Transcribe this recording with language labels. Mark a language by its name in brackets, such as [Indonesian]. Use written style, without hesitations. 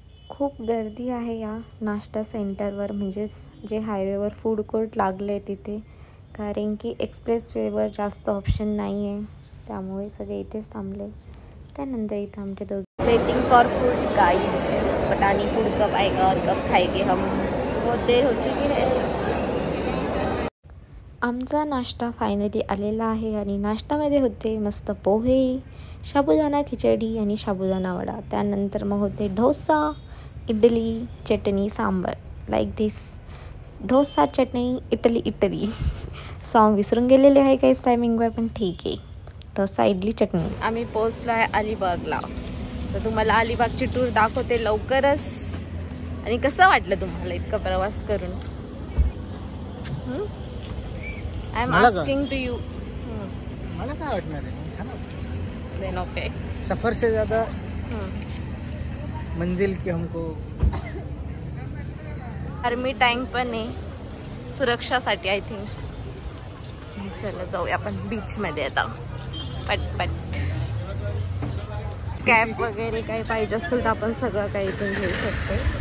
[Marathi] खूप गर्दी आहे या नाश्ता सेंटरवर, म्हणजेच जे हायवेवर फूड कोर्ट लागले तिथे. कारण की एक्सप्रेस वेवर जास्त ऑप्शन नाही आहे, त्यामुळे सगळे इथेच थांबले. त्यानंतर इथं आमचे दोघे [English] Waiting for food guys. [Hindi] पता नहीं फूड कब आएगा और कब खाएंगे हम, बहुत देर हो चुकी है. [Marathi] आमचा नाश्ता फायनली आलेला आहे. आणि नाश्त्यामध्ये होते मस्त पोहे, साबुदाणा खिचडी आणि साबुदाणा वडा. त्यानंतर मग होते डोसा, इडली, चटणी, सांबार. लाईक दिस, डोसा, चटणी, इटली. सॉन्ग विसरून गेलेले आहे काहीच टायमिंगवर, पण ठीक आहे. डोसा, इडली, चटणी. आम्ही पोहोचलो आहे अलिबागला. तर तुम्हाला अलिबागची टूर दाखवते लवकरच. आणि कसं वाटलं तुम्हाला इतका प्रवास करून? [English] I am asking to you. [Marathi] मला काय वाटणार आहे, छान वाटतं. [English] Then okay. [Hindi] सफर से ज़्यादा मंजिल की हमको. [Marathi] आर्मी टाइम पण आहे सुरक्षासाठी आय थिंक. चला जाऊया आपण बीचमध्ये आता पटपट. कॅब वगैरे काही पाहिजे असेल तर आपण सगळं काही इथून घेऊ शकतो.